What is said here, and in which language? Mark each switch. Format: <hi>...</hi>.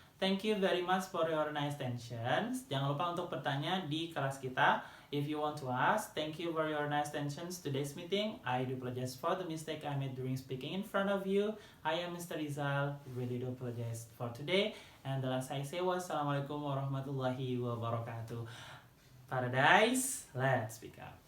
<en>Thank you very much for your nice attention.</en> <id>Jangan lupa untuk bertanya di kelas kita.</id> <en>If you want to ask, thank you for your nice attention. Today's meeting, I do apologize for the mistake I made during speaking in front of you. I am Mr. Rizal. Really do apologize for today. And the last I say was</en> <ar>Assalamualaikum warahmatullahi wabarakatuh.</ar> <en>Paradise, let's speak up.</en>